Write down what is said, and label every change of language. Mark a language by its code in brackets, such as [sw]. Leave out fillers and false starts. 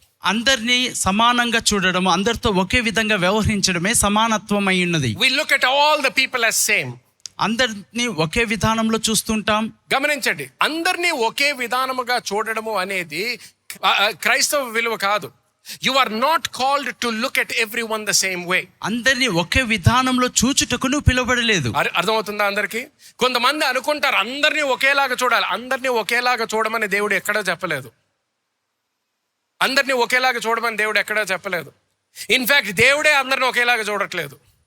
[te] అందరినీ సమానంగా చూడడం, అందరితో ఒకే విధంగా వ్యవహరించడమే సమానత్వం అయి ఉన్నది. [en] We look at all the people as same. [te] అందరినీ ఒకే విధానంలో చూస్తుంటాం. గమనించండి, అందరినీ ఒకే విధానముగా చూడడము అనేది క్రైస్తవ విలువ కాదు. [en] You are not called to look at everyone the same way. [te] అందరినీ ఒకే విధానంలో చూచుటకు నువ్వు పిలువబడలేదు. అర్థమవుతుందా అందరికి? కొంతమంది అనుకుంటారు అందరినీ ఒకేలాగా చూడాలి. అందరినీ ఒకేలాగా చూడమని దేవుడు ఎక్కడా చెప్పలేదు. అందరినీ ఒకేలాగా చూడమని దేవుడు ఎక్కడా చెప్పలేదు. ఇన్ఫ్యాక్ట్ దేవుడే అందరిని ఒకేలాగా చూడట్లేదు.